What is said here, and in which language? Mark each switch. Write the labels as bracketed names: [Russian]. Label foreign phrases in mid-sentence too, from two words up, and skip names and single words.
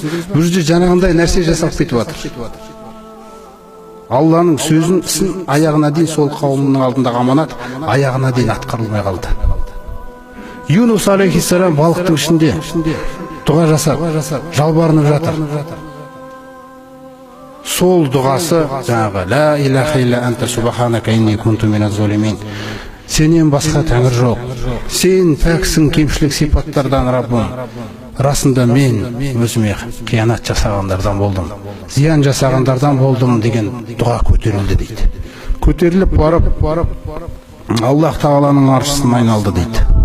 [Kazakh] Бұл жерде жаңағындай нәрсе жасалып кетіп жатыр. Алланың сөзін, ісін аяғына дейін сол қауымның алдындағы аманат аяғына дейін атқарылмай қалды. Юнус алейхиссалам балықтың ішінде дұға жасап, жалбарынып жатыр. сол дұғасы жаңағы [Arabic] لا إله إلا أنت سبحانك إني كنت من الظالمين. [Kazakh] Сенен басқа тәңір жоқ. Сен пәксің кемшілік сипаттардан, Раббым. Расында мен өзіме қиянат жасағандардан болдым, зиян жасағандардан болдым деген дұға көтерілді дейді. Көтеріліп барып Аллах Тағаланың аршысына айналды дейді.